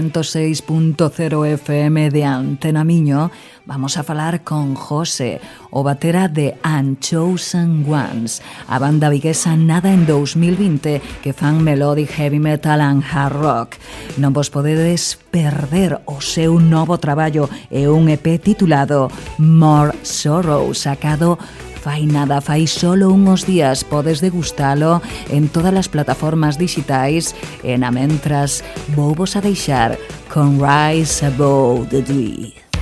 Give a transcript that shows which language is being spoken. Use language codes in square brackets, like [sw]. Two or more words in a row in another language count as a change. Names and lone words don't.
[gl] 106.0 FM de Antena Miño, vamos a falar con José, o batera de Unchosen Ones, a banda viguesa nada en 2020 que fan [en] melodic heavy metal and hard rock. [gl] Non vos podedes perder o seu novo traballo e un EP titulado More Sorrow, sacado fai [es] solo unos días. [gl] Podes degustalo en todas as plataformas digitais e na mentras vou vos a deixar con Rise Above the Dead.